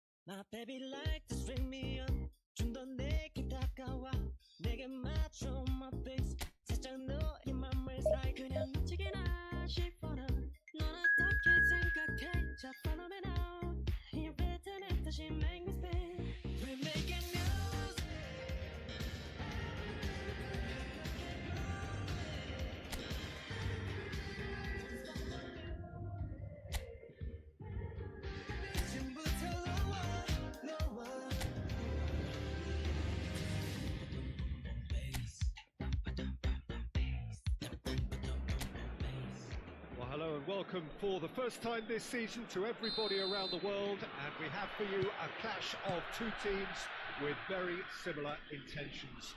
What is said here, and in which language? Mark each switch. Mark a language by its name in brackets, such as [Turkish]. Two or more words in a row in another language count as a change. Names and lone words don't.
[English] My baby like to string me up [Korean] 좀 더 내게 다가와 내게 맞춰 [English] my face [Korean] 살짝 너의 맘을 살 그냥 미치게나 싶어라 넌 어떻게 생각해 [English] Just follow me now You're better than that she make me stay We're making news [Korean] 지금부터 너와 [English] Well, hello and welcome for the first time this season to everybody around the world, and we have for you a clash of two teams with very similar intentions.